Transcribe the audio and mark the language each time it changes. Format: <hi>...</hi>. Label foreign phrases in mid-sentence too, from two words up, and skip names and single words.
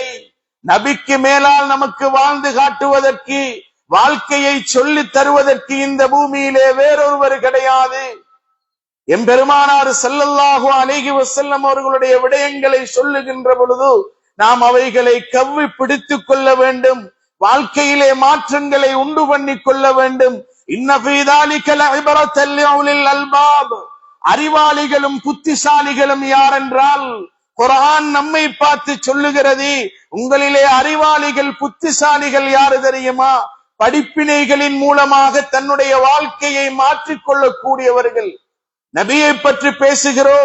<ta>நபிக்கு மேலால் நமக்கு வாழ்ந்து காட்டுவதற்கு, வாழ்க்கையை சொல்லி தருவதற்கு இந்த பூமியிலே வேறொருவர் கிடையாது. எம்பெருமானார்</ta> <ar>صلى الله عليه وسلم</ar> <ta>அவர்களுடைய விடயங்களை சொல்லுகின்ற பொழுது நாம் அவைகளை கவ்வி பிடித்துக் கொள்ள வேண்டும். வாழ்க்கையிலே மாற்றங்களை உண்டு பண்ணி கொள்ள வேண்டும்.</ta> <ar>إن في ذلك لعبرة لأولي الألباب.</ar> <ta>அறிவாளிகளும் புத்திசாலிகளும் யார் என்றால் குர்ஆன் நம்மை பார்த்து சொல்லுகிறது. உங்களிலே அறிவாளிகள் புத்திசாலிகள் யாரு தெரியுமா? படிப்பினைகளின் மூலமாக தன்னுடைய வாழ்க்கையை மாற்றிக் கொள்ளக்கூடியவர்கள். நபியை பற்றி பேசுகிறோம்.</ta>